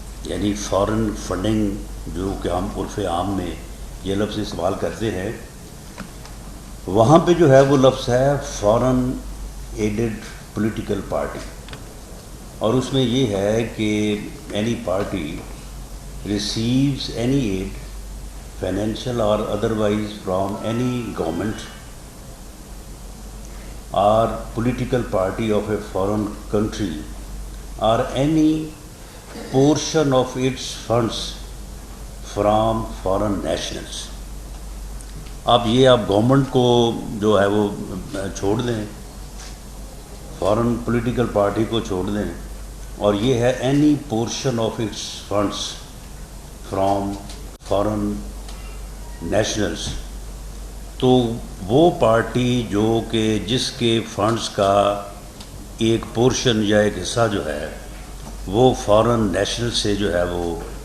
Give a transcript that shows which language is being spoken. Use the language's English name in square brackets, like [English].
[Urdu] یعنی foreign funding جو کہ ہم عرف عام میں یہ لفظ استعمال کرتے ہیں، وہاں پہ جو ہے وہ لفظ ہے فارن ایڈڈ پولیٹیکل پارٹی، اور اس میں یہ ہے کہ any party [English] receives any aid, financial or otherwise, from any government or political party of a foreign country or any portion of its funds from foreign nationals. [Urdu] اب یہ آپ government کو جو ہے وہ چھوڑ دیں, فارن پولیٹیکل پارٹی کو چھوڑ دیں, اور یہ ہے [English] any portion of its funds from foreign nationals, [Urdu] تو وہ پارٹی جو کہ جس کے فنڈس کا ایک پورشن یا ایک حصہ جو ہے وہ فارن نیشنل سے جو ہے وہ